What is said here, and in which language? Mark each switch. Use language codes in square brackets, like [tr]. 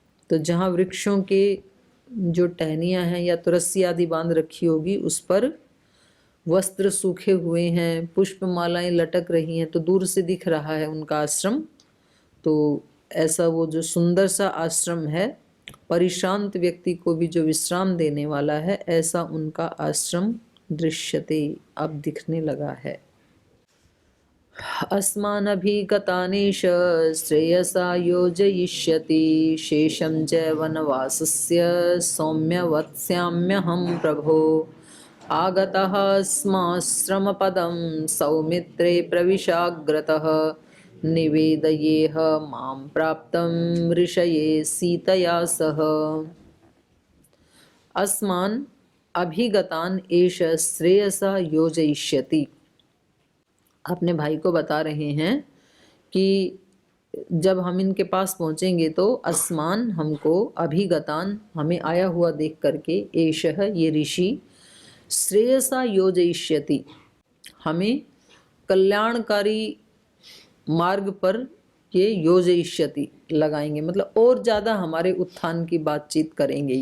[hi] तो जहाँ वृक्षों के जो टहनियाँ हैं या तो रस्सी आदि बांध रखी होगी, उस पर वस्त्र सूखे हुए हैं, पुष्प मालाएं लटक रही हैं, तो दूर से दिख रहा है उनका आश्रम। तो ऐसा वो जो सुंदर सा आश्रम है, परिशांत व्यक्ति को भी जो विश्राम देने वाला है, ऐसा उनका आश्रम दृश्यते, अब दिखने लगा है। [sa] अस्मानभिगतानेश श्रेयसा योजयिष्यति शेषं च वनवासस्य सौम्य वत्स्याम्यहं प्रभो आगतः स्माश्रमपदं सौमित्रे प्रविशाग्रतः निवेदयेह मां प्राप्तं ऋषये सीतया सह अस्मान् अभिगतान एष श्रेयसा योजयिष्यति। [hi] अपने भाई को बता रहे हैं कि जब हम इनके पास पहुंचेंगे तो अस्मान हमको अभिगतान हमें आया हुआ देख करके एषः ये ऋषि श्रेयसा योजयिष्यति हमें कल्याणकारी मार्ग पर ये योजयिष्यति लगाएंगे, मतलब और ज़्यादा हमारे उत्थान की बातचीत करेंगे।